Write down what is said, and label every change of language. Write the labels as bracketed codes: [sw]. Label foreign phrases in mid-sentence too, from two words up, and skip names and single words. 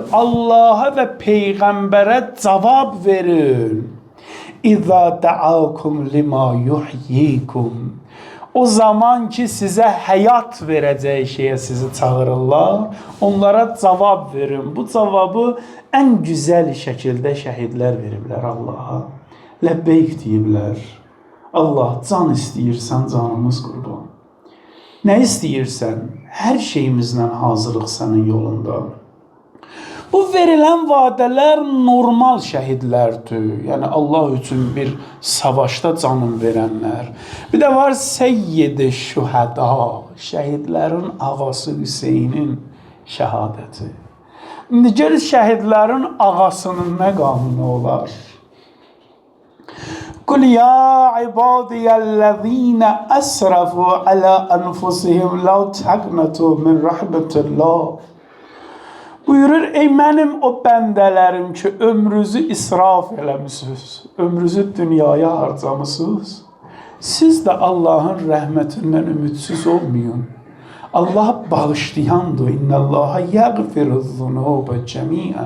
[tr] Allah'a ve peygambere cevap verin. [ar] إذا دعاكم لما يحييكم. [tr] O zaman ki size hayat vereceği şeye sizi çağırırlar, onlara cevap verin. Bu cevabı en güzel şekilde şehitler veriblər Allah'a. [az] Lebbeyk deyiblər. Allah, can istəyirsən canımız qurban. Ne istəyirsən? [tr] Her şeyimizle [az] hazırlıq sənin yolunda. [tr] Bu verilen vadeler normal şehitlerdir. Yani Allah için bir savaşta canım verenler. Bir de var Seyyid-i Şüheda. Şehitlerin ağası Hüseyin'in şehadeti. [az] İndi gəl [tr] şehitlerin ağasının ne kanunu olar? [ar] قل يا عبادي الذين أسرفوا على أنفسهم لا تقنطوا من رحمة الله. [az] Buyurur, ey mənim o bəndələrim ki, ömrünüzü israf eləmişsiniz, ömrünüzü dünyaya harcamışsınız. Siz de Allah'ın rəhmətindən ümidsiz olmayın. Allah bağışlayandır. [ar] إن الله يغفر الذنوب جميعا.